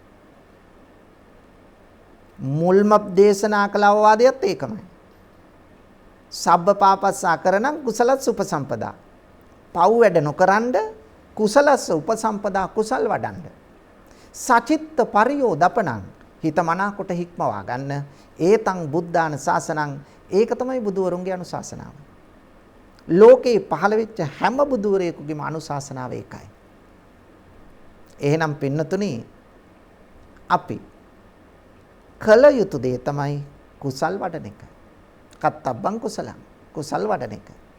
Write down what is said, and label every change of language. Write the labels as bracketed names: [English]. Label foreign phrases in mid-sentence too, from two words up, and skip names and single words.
[Sinhala] මුල්ම දේශනා කළ අවවාදයත් ඒකමයි. [Pali] සබ්බ පාපස්සා කරණං කුසලත් සුපසම්පදා. [Sinhala] පව් වැඩ නොකරනද [Pali] කුසලස්ස උපසම්පදා [Sinhala] කුසල් වඩන්න. [Pali] සචිත්ත පරියෝදපණං [Sinhala] හිත මනාකොට හික්මවා ගන්න. [Pali] ඒතං බුද්ධාන ශාසනං [Sinhala] ඒක තමයි බුදුවරුන්ගේ අනුශාසනාව. ලෝකේ පහළ වෙච්ච හැම බුදුවරයෙකුගේම අනුශාසනාව ඒකයි. එහෙනම් පින්නතුනි අපි කල යුතු දේ තමයි කුසල් වඩන එක. [Pali] කත්තබ්බං කුසලං [Sinhala] කුසල් වඩන එක.